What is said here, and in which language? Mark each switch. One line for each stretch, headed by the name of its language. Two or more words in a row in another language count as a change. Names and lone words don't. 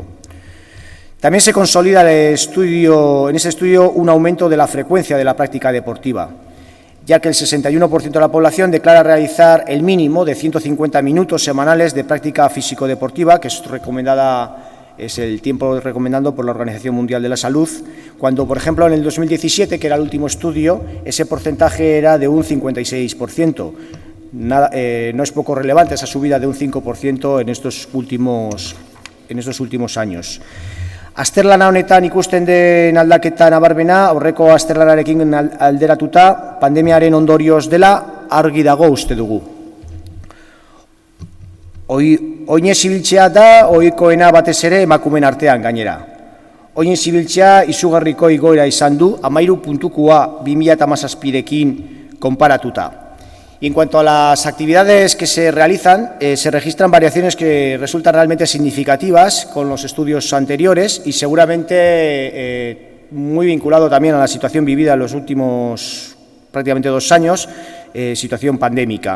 Spanish: También se consolida en ese estudio un aumento de la frecuencia de la práctica deportiva, ya que el 61% de la población declara realizar el mínimo de 150 minutos semanales de práctica físico-deportiva, que es el tiempo recomendado por la Organización Mundial de la Salud, cuando, por ejemplo, en el 2017, que era el último estudio, ese porcentaje era de un 56%. No es poco relevante esa subida de un 5% en estos últimos años.
Basque: Azterlana honetan ikusten den aldaketa nabarmena, aurreko azterlanarekin alderatuta, pandemiaren ondorioz dela argi dago uste dugu. Oinez ibiltzea da ohikoena batez ere emakumeen artean gainera. Oinez ibiltzea izugarriko igoera izan du, 13 puntukoa 2017rekin konparatuta.
Spanish: Y en cuanto a las actividades que se realizan, se registran variaciones que resultan realmente significativas con los estudios anteriores y seguramente muy vinculado también a la situación vivida en los últimos prácticamente 2 años, situación pandémica.